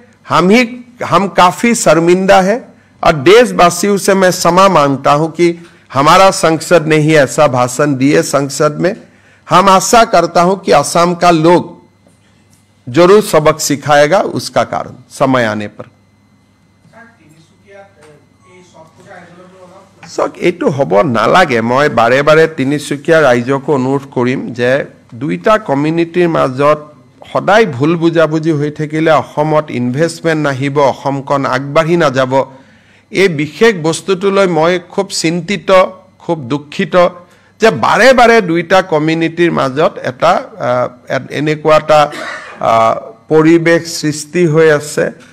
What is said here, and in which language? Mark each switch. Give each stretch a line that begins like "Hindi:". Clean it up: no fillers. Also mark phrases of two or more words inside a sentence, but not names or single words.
Hindi: हम काफी शर्मिंदा है और देशवासियों से मैं क्षमा मांगता हूं कि हमारा संसद ने ही ऐसा भाषण दिए संसद में हम आशा करता हूं कि असम का लोग जरूर सबक सिखाएगा उसका कारण समय आने पर
Assamese: এইটো হ'ব নালাগে মই বাৰে বাৰে তিনিচুকীয়া ৰাইজক অনুৰোধ কৰিম যে দুইটা কমিউনিটিৰ মাজত সদায় ভুল বুজাবুজি হৈ থাকিলে অসমত ইনভেষ্টমেন্ট নাহিব অসমখন আগবাঢ়ি নাযাব এই বিশেষ বস্তুটোলৈ মই খুব চিন্তিত খুব দুঃখিত যে বাৰে বাৰে দুইটা কমিউনিটিৰ মাজত এটা এনেকুৱা এটা পৰিবেশ সৃষ্টি হৈ আছে